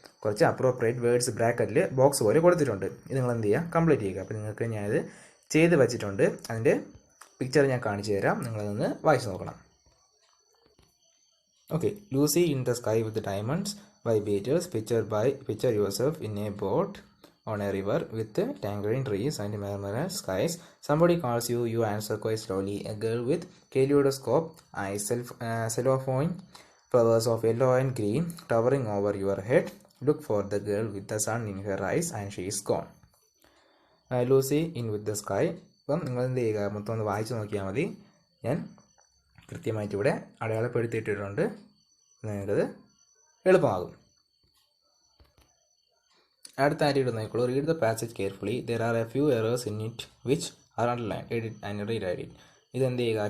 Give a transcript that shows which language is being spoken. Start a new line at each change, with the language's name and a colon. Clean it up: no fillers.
Malayalam: കുറച്ച് appropriate words ബ്രാക്കറ്റിൽ box പോലെ കൊടുത്തിട്ടുണ്ട്. ഇത് നിങ്ങൾ എന്ത് ചെയ്യുക? കംപ്ലീറ്റ് ചെയ്യുക. അപ്പോൾ നിങ്ങൾക്ക് ഞാനിത് ചെയ്ത് വെച്ചിട്ടുണ്ട്. അതിൻ്റെ പിക്ചർ ഞാൻ കാണിച്ചു തരാം, നിങ്ങളതൊന്ന് വായിച്ച് നോക്കണം.
English: Okay. Lucy in the sky with diamonds by Beatles. Picture yourself in a boat on a river with tangerine trees and murmurous skies. Somebody calls you, you answer quite slowly. A girl with kaleidoscope eyes, cellophane flowers of yellow and green towering over your head. Look for the girl with the sun in her eyes and she is gone. Lucy in with the sky.
Malayalam: അപ്പം നിങ്ങൾ എന്ത് ചെയ്യുക? മൊത്തം ഒന്ന് വായിച്ച് നോക്കിയാൽ മതി. ഞാൻ കൃത്യമായിട്ട് ഇവിടെ അടയാളപ്പെടുത്തിയിട്ടിട്ടുണ്ട്. നിങ്ങൾക്കത് എളുപ്പമാകും.
English: അടുത്തായിട്ട് നോക്കിക്കോളൂ. Read the passage carefully. There are a few errors in it which are underline. Edit and rewrite it.
Malayalam: ഇതെന്ത് ചെയ്യുക?